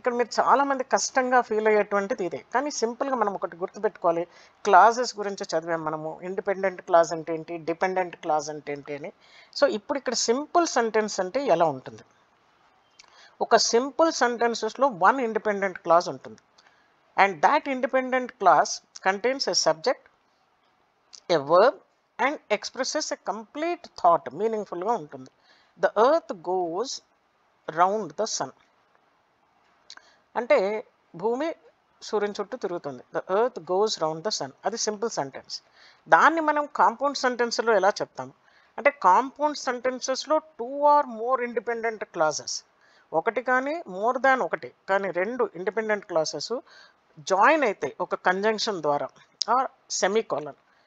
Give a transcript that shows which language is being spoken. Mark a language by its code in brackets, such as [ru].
[te] ఇక్కడ మీరు చాలామంది కష్టంగా ఫీల్ అయ్యేటువంటిది ఇదే. కానీ సింపుల్గా మనం ఒకటి గుర్తుపెట్టుకోవాలి, క్లాజెస్ గురించి చదివాం మనము. ఇండిపెండెంట్ క్లాజ్ అంటే ఏంటి, డిపెండెంట్ క్లాజ్ అంటే ఏంటి అని. సో ఇప్పుడు ఇక్కడ సింపుల్ సెంటెన్స్ అంటే ఎలా ఉంటుంది, ఒక సింపుల్ సెంటెన్సెస్లో వన్ ఇండిపెండెంట్ క్లాజ్ ఉంటుంది. [en] And that independent clause contains a subject, a verb and expresses a complete thought, meaningful గా ఉంటుంది. The earth goes round the sun [te] అంటే భూమి సూర్యుని చుట్టూ తిరుగుతుంది. [en] The earth goes round the sun, [te] అది simple sentence. దాన్ని మనం కాంపౌండ్ సెంటెన్స్లో ఎలా చెప్తాం అంటే, compound సెంటెన్సెస్లో 2 or more independent clauses, ఒకటి కానీ మోర్ దాన్ ఒకటి కానీ రెండు ఇండిపెండెంట్ క్లాసెస్ జాయిన్ అయితే ఒక కంజంక్షన్ ద్వారా, ఆర్ సెమీకాలన్.